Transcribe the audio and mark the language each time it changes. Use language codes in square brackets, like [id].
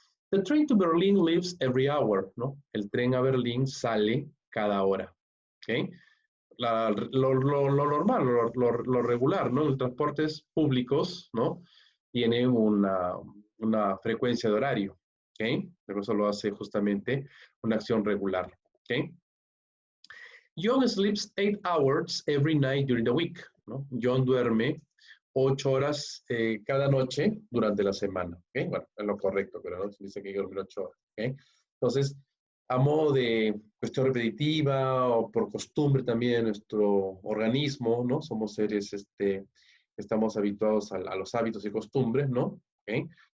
[en] The train to Berlin leaves every hour, ¿no? [es] El tren a Berlín sale cada hora, [en] ¿ok? [es] Lo normal, lo regular, ¿no? Los transportes públicos, ¿no? Tienen una frecuencia de horario, ¿ok? Pero eso lo hace justamente una acción regular, ¿ok? [en] John sleeps 8 hours every night during the week, ¿no? [es] John duerme 8 horas cada noche durante la semana, ¿ok? Bueno, es lo correcto, pero no dice que hay que dormir 8 horas, ¿ok? Entonces, a modo de cuestión repetitiva o por costumbre también nuestro organismo, ¿no? Somos seres, estamos habituados a los hábitos y costumbres, ¿no? ¿Ok?